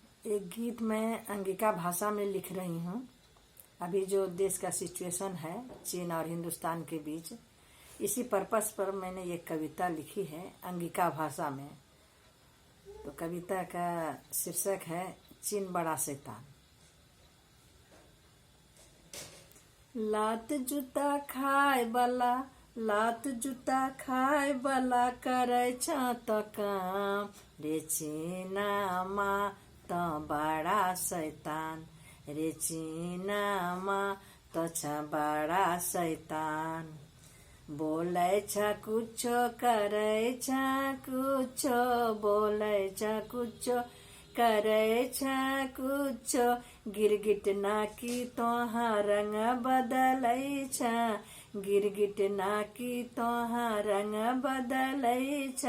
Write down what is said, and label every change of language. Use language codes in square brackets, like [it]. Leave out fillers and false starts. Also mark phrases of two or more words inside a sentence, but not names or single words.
[hi] एक गीत मैं अंगिका भाषा में लिख रही हूँ। अभी जो देश का सिचुएशन है चीन और हिंदुस्तान के बीच, इसी पर्पस पर मैंने ये कविता लिखी है अंगिका भाषा में। तो कविता का शीर्षक है चीन बड़ा शैतान। [anp] लात जूता खाए वाला, लात जूता खाए वाला करे त काम रे चीनमा त बड़ा शैतान, रे चीनमा त छ बड़ा शैतान। बोलै छ कुछो करे छ कुछो, बोलै छ कुछो करे छ कुछो, गिरगिट नाकी तोहा रंग बदलै छ, गिरगिट नाकी तोहा रंग बदलै छ।